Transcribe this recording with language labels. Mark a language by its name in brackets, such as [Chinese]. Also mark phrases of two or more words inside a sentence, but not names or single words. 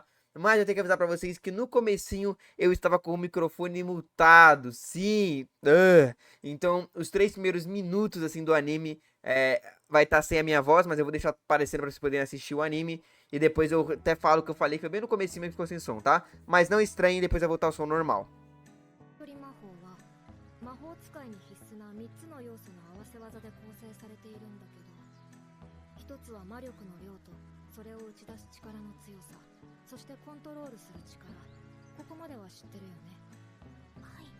[Portuguese] Mas eu tenho que avisar pra vocês que no comecinho eu estava com o microfone mutado, sim. Então, os 3 primeiros minutos, assim, do anime vai estar sem a minha voz, mas eu vou deixar aparecendo pra vocês poderem assistir o anime. E depois eu até falo o que eu falei, que foi bem no comecinho que ficou sem som, tá? Mas não estranhem, depois vai voltar o som normal. [Japanese] 取魔法は魔法使いに必須な3つの要素の合わせ技で構成されているんだけど、一つは魔力の量とそれを打ち出す力の強さ、そしてコントロールする力。ここまでは知ってるよね。はい。